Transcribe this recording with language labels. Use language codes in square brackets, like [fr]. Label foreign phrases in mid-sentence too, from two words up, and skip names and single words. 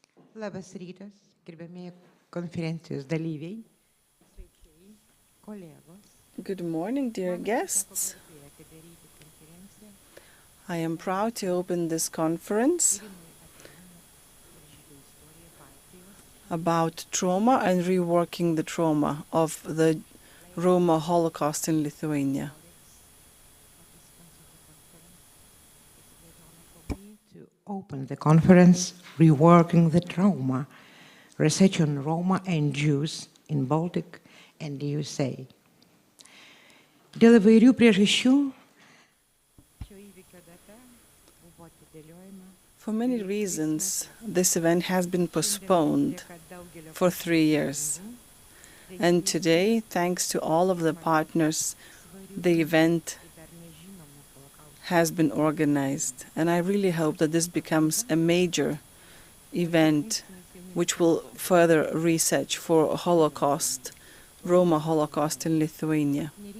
[lt] Labas rytas, gerbėmėjai konferencijos dalyviai, svečiai, kolegos. [en] Good morning, dear guests. I am proud to open this conference about trauma and reworking the trauma of the Roma Holocaust in Lithuania. To open the conference, Reworking the Trauma, Research on Roma and Jews in Baltic and USA. [lt] Dėl įvairių priežasčių šio įvykio data buvo atidėliojama. [en] For many reasons, this event has been postponed for 3 years. And today, thanks to all of the partners, the event has been organized. And I really hope that this becomes a major event which will further research for Holocaust, Roma Holocaust in Lithuania.